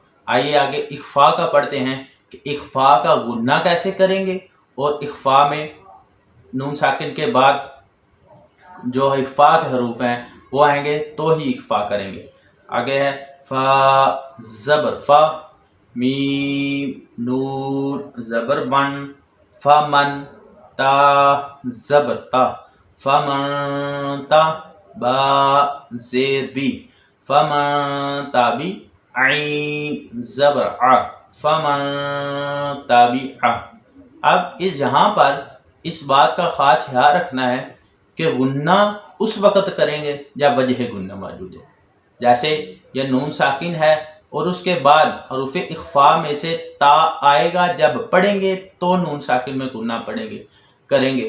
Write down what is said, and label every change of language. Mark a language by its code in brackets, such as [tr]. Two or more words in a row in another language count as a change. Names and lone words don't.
[ur] آئیے آگے اخفا کا پڑھتے ہیں کہ اخفا کا گناہ کیسے کریں گے، اور اخفا میں نون ساکن کے بعد جو اخفا کے حروف ہیں وہ آئیں گے تو ہی اخفا کریں گے۔ آگے ہے فا زبر فا، میم نون زبر من فمن، تا زبر تا فمن تا، با زیر بی فمن تابی، عین زبر ع فمن تابی ع۔ اب یہاں پر اس بات کا خاص خیال رکھنا ہے کہ غنہ اس وقت کریں گے جب وجہ غنہ موجود ہے۔ جیسے یہ نون ساکن ہے اور اس کے بعد حروف اخفا میں سے تا آئے گا، جب پڑھیں گے تو نون ساکن میں غنہ پڑھیں گے کریں گے۔